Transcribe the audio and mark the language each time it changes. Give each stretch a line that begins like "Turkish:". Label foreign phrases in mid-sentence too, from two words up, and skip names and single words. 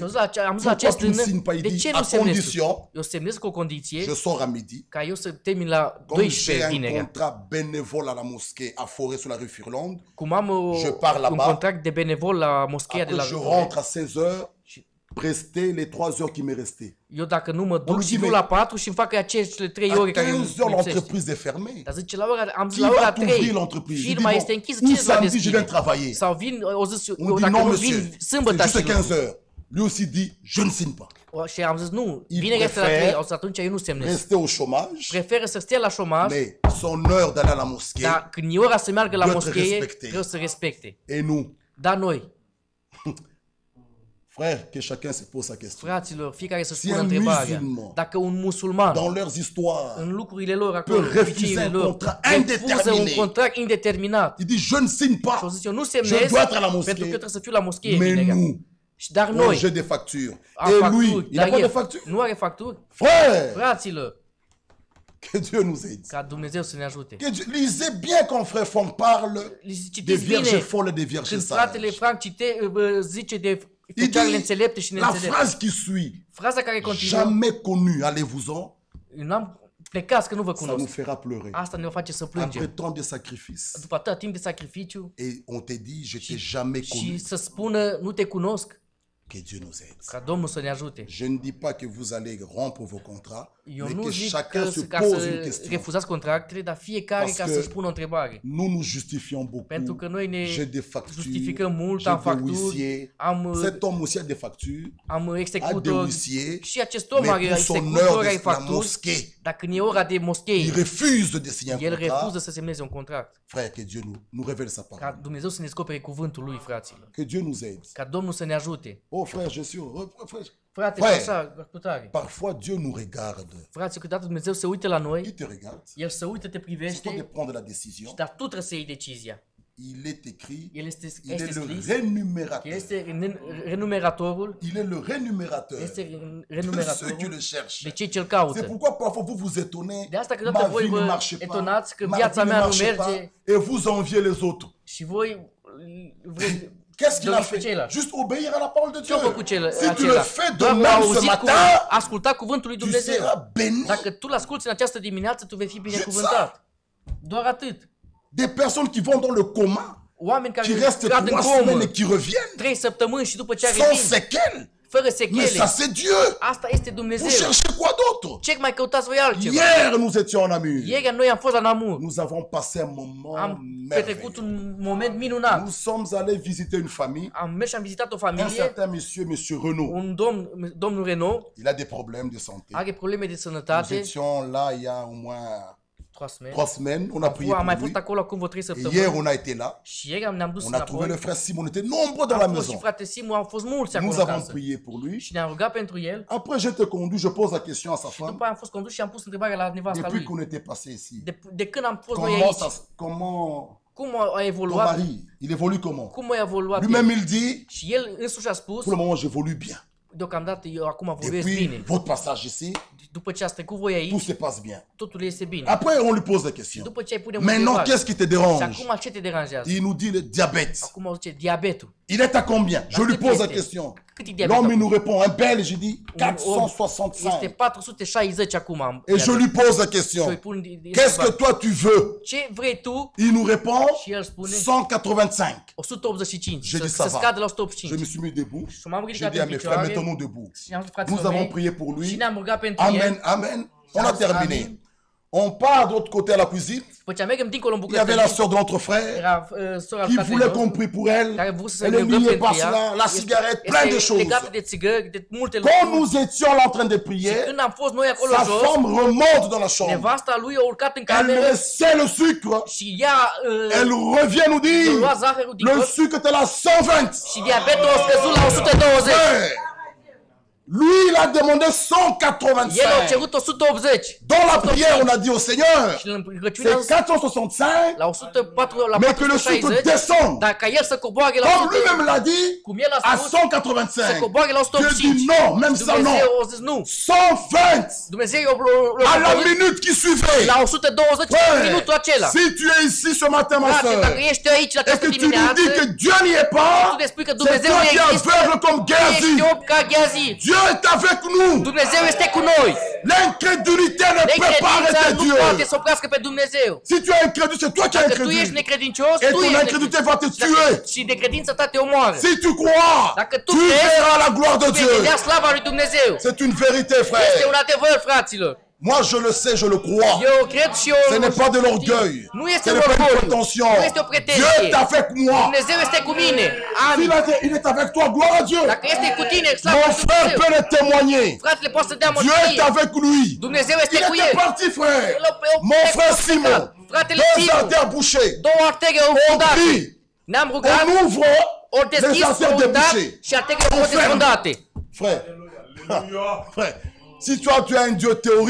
Romanian: Și am zis la
French: pourquoi
Romanian: acest
French: tu ne signes
Romanian: tânăr,
French: pas? Il
Romanian: de
French: dit,
Romanian: ce
French: à
Romanian: nu semnezi tu?
French: condition,
Romanian: Eu semnez cu o condiție
French: je sors à midi.
Romanian: ca eu să termin la
French: Comme j'ai
Romanian: 12
French: un
Romanian: vinerea.
French: contrat bénévole à la mosquée à Forêt sur la rue Furlande,
Romanian: Cum am
French: Je pars
Romanian: un
French: là-bas.
Romanian: contract de benevol la moscheea de
French: après la je rentre à 16 heures, prester les 3 heures qui me restaient.
Romanian: eu dacă nu mă
French: lui
Romanian: duc și
French: dit,
Romanian: nu
French: mais-
Romanian: la 4 și îmi fac acele 3
French: À
Romanian: ore care
French: 15
Romanian: îmi
French: heures,
Romanian: lipsește.
French: l'entreprise est fermée.
Romanian: Dar zice, la ora, am zis
French: Qui
Romanian: la ora
French: va t'ouvrir
Romanian: 3,
French: l'entreprise? Je dis,
Romanian: firma
French: bon,
Romanian: este închisă,
French: ou
Romanian: cine îți va
French: samedi, je viens
Romanian: deschide?
French: travailler.
Romanian: Sau vin, o zis,
French: On
Romanian: eu
French: dit
Romanian: dacă
French: non,
Romanian: nu
French: monsieur,
Romanian: vin
French: c'est
Romanian: sâmbătă
French: juste
Romanian: și
French: 15 heures. Lui aussi dit, je ne signe pas.
Romanian: Și am zis, nu,
French: Il
Romanian: vinerea este la
French: préfère
Romanian: 3, o să atunci eu nu semnez.
French: Rester au chômage,
Romanian: Preferă să stea la șomaj,
French: mais son heure d'aller à la mosquée,
Romanian: dar când e ora să meargă la
French: doit
Romanian: moschee,
French: respecte.
Romanian: trebuie să respecte.
French: et nous,
Romanian: Dar noi,
French: frère, que chacun se pose sa question.
Romanian: fraților, fiecare să
French: Si
Romanian: spună
French: un
Romanian: întrebarea.
French: musulman,
Romanian: Dacă un musulman,
French: dans leurs histoires,
Romanian: în lucrurile lor acolo,
French: peut
Romanian: în
French: refuser
Romanian: obiceiurile
French: un
Romanian: lor,
French: contrat
Romanian: refuză un
French: indeterminé.
Romanian: contract indeterminat.
French: il dit, je ne signe
Romanian: Și au
French: pas,
Romanian: zis, eu nu
French: je
Romanian: semnez
French: dois être à la mosquée.
Romanian: pentru că trebuie să fiu la moschee
French: Mais
Romanian: vinerea.
French: nous,
Romanian: Dar
French: moi,
Romanian: noi,
French: j'ai des factures.
Romanian: am
French: Et
Romanian: facturi,
French: lui, il n'a
Romanian: dar
French: pas de
Romanian: el
French: facture.
Romanian: nu are facturi.
French: Frère,
Romanian: Fraților,
French: que Dieu nous aide.
Romanian: ca Dumnezeu să ne ajute.
French: Que Dieu- lisez bien quand frère Fon parle des
Romanian: Citiți
French: vierges
Romanian: bine
French: folles et des vierges
Romanian: când
French: sages.
Romanian: fratele Frank zice de
French: Il
Romanian: fecioarele
French: dit,
Romanian: înțelepte și
French: la
Romanian: neînțelepte.
French: phrase qui suit,
Romanian: Fraza care continuă,
French: jamais connu, allez-vous-en,
Romanian: n-am plecați că nu vă
French: ça nous
Romanian: cunosc.
French: fera pleurer.
Romanian: Asta ne face să
French: Après
Romanian: plângem.
French: tant de sacrifices.
Romanian: După atâta timp de sacrificiu
French: Et on te dit, je t'ai jamais connu.
Romanian: și să spună nu te cunosc,
French: Que Dieu nous aide.
Romanian: ca Domnul să ne ajute.
French: Je ne dis pas que vous allez rompre vos contrats,
Romanian: Eu
French: mais
Romanian: nu
French: que
Romanian: zic
French: chacun
Romanian: că,
French: se
Romanian: ca
French: pose une
Romanian: să
French: question.
Romanian: refuzați contractele, dar fiecare
French: Parce
Romanian: ca
French: que
Romanian: să-și pună o întrebare.
French: Nous nous justifions beaucoup.
Romanian: Pentru că noi ne
French: J'ai des factures,
Romanian: justificăm mult,
French: j'ai
Romanian: am
French: des
Romanian: facturi,
French: huissiers.
Romanian: am,
French: Cet homme aussi a des factures,
Romanian: am
French: a des
Romanian: executori
French: huissiers,
Romanian: și acest om are
French: mais pour son
Romanian: executori,
French: heure
Romanian: are
French: de la
Romanian: facturi,
French: mosquée,
Romanian: dar când e ora de
French: il
Romanian: moschei,
French: refuse de signer un
Romanian: el
French: contrat.
Romanian: refuză să semneze un contract.
French: Frère, que Dieu nous révèle sa
Romanian: Ca
French: parole.
Romanian: Dumnezeu să ne descopere cuvântul lui, fraților.
French: Que Dieu nous aide.
Romanian: Ca Domnul să ne ajute.
French: Oh frère, je suis heureux. Frère,
Romanian: Frate,
French: Frère.
Romanian: și așa, cu tare.
French: parfois Dieu nous regarde.
Romanian: Frate, câteodată Dumnezeu se uită la noi,
French: Il te regarde.
Romanian: El se uită, te
French: C'est toi de
Romanian: privește,
French: prendre la décision.
Romanian: dar tu trebuie să iei decizia.
French: Il est écrit,
Romanian: El este
French: il est le
Romanian: scris,
French: rémunérateur.
Romanian: este renumeratorul,
French: Il est le rémunérateur
Romanian: este
French: de ceux qui
Romanian: renumeratorul
French: le cherchent.
Romanian: de cei ce-L
French: C'est
Romanian: caută.
French: pourquoi parfois vous vous étonnez,
Romanian: De asta
French: ma
Romanian: câteodată voi
French: vie ne
Romanian: vă
French: marche pas,
Romanian: etonați că
French: ma
Romanian: viața
French: vie ne
Romanian: mea nu
French: marche pas,
Romanian: merge
French: et vous enviez les autres.
Romanian: și voi vreți
French: Qu'est-ce qu'il a
Romanian: doriți pe
French: fait?
Romanian: ceilalți.
French: Juste obéir à la parole de Dieu.
Romanian: Ce-a făcut
French: Si tu le
Romanian: acela?
French: fais de
Romanian: Doar
French: même ce
Romanian: auzit
French: matin,
Romanian: asculta cuvântul lui
French: tu
Romanian: Dumnezeu.
French: seras béni.
Romanian: Dacă tu l-asculti în această dimineață, tu vei fi binecuvântat. Doar atât.
French: Des personnes qui vont dans le coma,
Romanian: Oameni care
French: qui restent
Romanian: cad în
French: 3 semaines
Romanian: comă
French: et qui reviennent,
Romanian: 3 săptămâni și după ce
French: sans
Romanian: revin,
French: séquelles.
Romanian: fără
French: Mais
Romanian: sechele.
French: ça, c'est Dieu.
Romanian: Asta este
French: Vous
Romanian: Dumnezeu.
French: cherchez quoi d'autre?
Romanian: Ce mai căutați voi altceva?
French: Hier, nous étions en Namur.
Romanian: Ieri noi am fost la Namur.
French: Nous avons passé un moment
Romanian: Am petrecut
French: merveilleux.
Romanian: un moment minunat.
French: Nous sommes allés visiter une famille.
Romanian: Am mers și am vizitat o
French: Un
Romanian: familie.
French: certain monsieur Renaud.
Romanian: Un domnul Renault
French: Il a des problèmes de santé.
Romanian: are probleme de
French: Nous
Romanian: sănătate.
French: étions là il y a au moins
Romanian: 3 semaini.
French: 3 semaines. On a prié
Romanian: Am
French: pour
Romanian: mai
French: lui.
Romanian: fost acolo acum vreo 3
French: Et hier,
Romanian: săptămâni.
French: on a été là.
Romanian: Și ieri ne-am dus
French: On a trouvé le
Romanian: înapoi.
French: frère Simon. On était nombreux dans la
Romanian: Am fost și
French: maison.
Romanian: frate Simu, am fost mulți acolo
French: Nous
Romanian: în
French: avons
Romanian: casă.
French: prié pour lui.
Romanian: Și ne-am rugat pentru el.
French: Après, je te conduis, je pose la question à sa femme.
Romanian: După aia am fost condus și am pus întrebarea la nevasta
French: Depuis
Romanian: lui.
French: qu'on était passé ici,
Romanian: De când am fost noi
French: comment,
Romanian: aici,
French: comment
Romanian: cum a
French: ton
Romanian: evoluat,
French: mari, il évolue comment?
Romanian: cum a evoluat
French: Lui-même,
Romanian: el.
French: il dit,
Romanian: Și el însuși a spus,
French: pour le moment, j'évolue bien.
Romanian: deocamdată eu acum vorbesc
French: Depuis
Romanian: bine.
French: votre passage ici,
Romanian: După ce ați trecut voi
French: tout
Romanian: aici,
French: se passe bien.
Romanian: totul este bine.
French: Après, on lui pose des questions.
Romanian: După ce ai pune
French: Maintenant,
Romanian: întrebare.
French: qu'est-ce qui te
Romanian: Și
French: dérange?
Romanian: acum ce te deranjează?
French: Il nous dit le diabète.
Romanian: Acum o zice diabetul.
French: Il est à combien? Je lui
Romanian: cât
French: pose la
Romanian: este?
French: question.
Romanian: Cât e diabetul
French: L'homme, il
Romanian: acum?
French: nous répond, un belge, il dit
Romanian: Un om este
French: 465.
Romanian: 460 acum.
French: Et je lui pose la
Romanian: Și
French: question.
Romanian: îi pun
French: Qu'est-ce que toi tu veux?
Romanian: ce vrei tu?
French: Il nous répond
Romanian: Și el spune
French: 185.
Romanian: 185.
French: Je dis,
Romanian: Să
French: ça va.
Romanian: scadă la
French: Je
Romanian: 185.
French: me suis mis debout.
Romanian: Și m-am
French: J'ai
Romanian: ridicat
French: dit à
Romanian: în
French: mes frères,
Romanian: picioare
French: mettons-nous debout.
Romanian: și am zis
French: Nous
Romanian: fraților
French: avons
Romanian: mei
French: prié pour
Romanian: și
French: lui.
Romanian: ne-am rugat pentru
French: Amen,
Romanian: el.
French: amen. On a
Romanian: Amen.
French: terminé. On part de l'autre côté à la cuisine.
Romanian: După ce mergem dincolo în
French: Il y avait la
Romanian: bucătărie,
French: soeur de notre frère
Romanian: era sora
French: qui
Romanian: fratelui
French: voulait qu'on
Romanian: nostru,
French: prie pour elle.
Romanian: care a vrut să se
French: Elle est
Romanian: rugăm
French: liée
Romanian: pentru
French: par
Romanian: ea.
French: cela, la cigarette, plein de
Romanian: Este
French: choses.
Romanian: legată de țigări, de multe
French: Quand
Romanian: lucruri.
French: nous étions là en train de prier,
Romanian: Când am fost noi acolo
French: sa
Romanian: jos,
French: femme remonte dans la chambre.
Romanian: nevasta lui a urcat în
French: Elle
Romanian: cameră
French: me laissait le sucre.
Romanian: și ea
French: Elle revient nous
Romanian: a
French: dire,
Romanian: luat zahărul din
French: le
Romanian: cot
French: sucre était la 120.
Romanian: și diabetul a scăzut la 120.
French: Ouais. Lui, il a demandé
Romanian: El a
French: 185.
Romanian: cerut 180.
French: Dans la prière, on a dit au Seigneur,
Romanian: Și în rugăciune
French: c'est 465,
Romanian: la 104 la
French: mais que le sucre
Romanian: 460,
French: descende.
Romanian: dar ca el să coboare la
French: Comme
Romanian: 100,
French: lui-même l'a dit,
Romanian: cum el a
French: à
Romanian: spus, să
French: 185.
Romanian: coboare la
French: Dieu
Romanian: 185.
French: dit non, même ça non.
Romanian: Dumnezeu a zis nu.
French: 120
Romanian: Dumnezeu
French: à la
Romanian: a
French: minute qui suivait.
Romanian: la 120
French: Ouais.
Romanian: în minutul acela.
French: Si tu es ici ce matin, ma
Romanian: Frate,
French: soeur,
Romanian: dacă ești aici la
French: et
Romanian: această
French: que tu nous
Romanian: dimineață,
French: dis que Dieu n'y est pas,
Romanian: tu ne spui că
French: c'est
Romanian: Dumnezeu
French: toi
Romanian: nu
French: qui es
Romanian: există,
French: aveugle comme Géasi.
Romanian: ești ob ca Gheazi.
French: Dieu est avec nous.
Romanian: Dumnezeu este cu noi.
French: L'incrédulité ne peut pas
Romanian: Necredința
French: arrêter
Romanian: nu poate
French: Dieu.
Romanian: să oprească pe Dumnezeu.
French: Si tu es incrédule, c'est toi qui es
Romanian: Dacă tu ești
French: incrédule.
Romanian: necredincios,
French: Et
Romanian: tu
French: ton
Romanian: ești
French: incrédulité va te
Romanian: necredincios.
French: tuer.
Romanian: Și necredința ta te omoară.
French: Si tu crois,
Romanian: Dacă tu
French: tu
Romanian: crezi,
French: verras la gloire de
Romanian: vei
French: Dieu.
Romanian: vedea slava lui Dumnezeu.
French: C'est une vérité,
Romanian: Este
French: frère.
Romanian: un adevăr, fraților.
French: Moi, je le sais, je le crois.
Romanian: Eu cred și eu...
French: Ce n'est pas de l'orgueil.
Romanian: Nu
French: Ce
Romanian: este
French: n'est pas une
Romanian: orgoliu.
French: prétention.
Romanian: Nu este o
French: Dieu
Romanian: pretenție.
French: est avec moi.
Romanian: Dumnezeu este cu mine. Amin.
French: Il est avec toi, gloire à Dieu.
Romanian: Dacă este cu tine, slavă
French: Mon
Romanian: lui
French: frère
Romanian: Dumnezeu.
French: peut le témoigner.
Romanian: Fratele poate să dea
French: Dieu est
Romanian: mărturie.
French: avec lui.
Romanian: Dumnezeu este
French: Il
Romanian: cu
French: était
Romanian: el.
French: parti, frère.
Romanian: El-
French: Mon
Romanian: el-
French: frère Simon,
Romanian: Fratele
French: 2
Romanian: Simu.
French: artères bouchées.
Romanian: Două artere au
French: On
Romanian: fundat.
French: prie,
Romanian: Ne-am rugat,
French: on ouvre
Romanian: ori
French: les
Romanian: deschis,
French: artères
Romanian: au dat
French: débouchées.
Romanian: și arterele au fost
French: ferme.
Romanian: desfundate.
French: Frère, frère, si toi tu as un Dieu théorique,